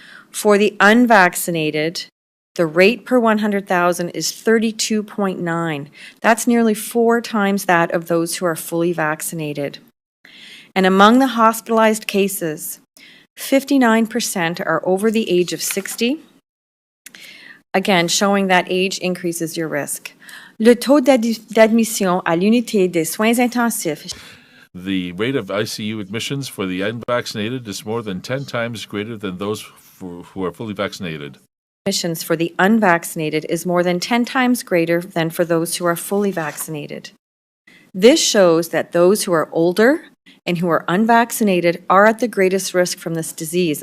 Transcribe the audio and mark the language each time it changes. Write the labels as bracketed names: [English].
[English] For the unvaccinated, the rate per 100,000 is 32.9. That's nearly 4 times that of those who are fully vaccinated. And among the hospitalized cases, 59% are over the age of 60. Again, showing that age increases your risk. [French] Le taux d'admission à l'unité des soins intensifs. [English] The rate of ICU admissions for the unvaccinated is more than 10 times greater than those who are fully vaccinated. Admissions for the unvaccinated is more than 10 times greater than for those who are fully vaccinated. This shows that those who are older and who are unvaccinated are at the greatest risk from this disease.